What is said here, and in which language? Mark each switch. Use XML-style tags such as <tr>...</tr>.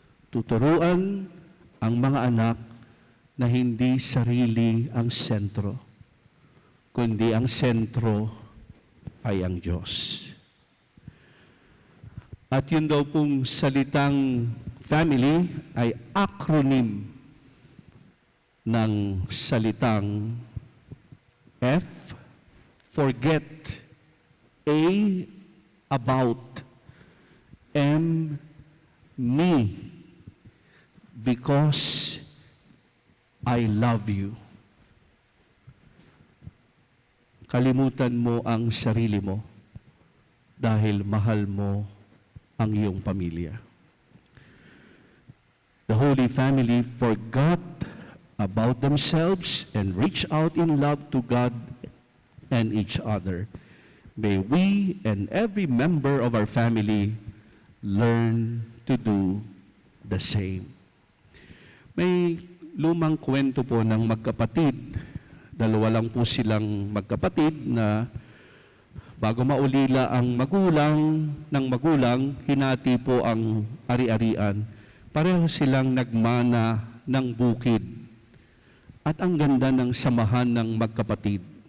<tl>Tuturuan ang mga anak na hindi sarili ang sentro, kundi ang sentro ay ang Diyos. At yun daw pong salitang family ay acronym ng salitang</tl> <en>F, forget, A, about, M, me, because I love you.</en> <tl>Kalimutan mo ang sarili mo dahil mahal mo ang iyong pamilya.</tl> <en>The Holy Family forgot about themselves and reached out in love to God and each other. May we and every member of our family learn to do the same.</en> <tl>May lumang kwento po ng magkapatid. Dalawa lang po silang magkapatid na bago maulila ang magulang, hinati po ang ari-arian. Pareho silang nagmana ng bukid. At ang ganda ng samahan ng magkapatid.</tl>